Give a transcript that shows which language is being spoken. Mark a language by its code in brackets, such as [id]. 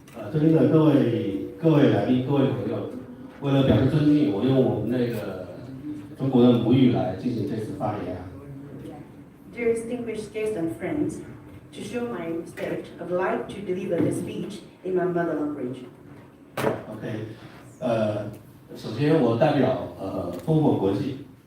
[zh] 最近的各位来宾、各位朋友，为了表示尊敬，我用我们那个中国的母语来进行这次发言。 [en] Dear distinguished guests and friends, to show my respect, I would like to deliver the speech in my mother language. [zh] OK，首先我代表烽火国际。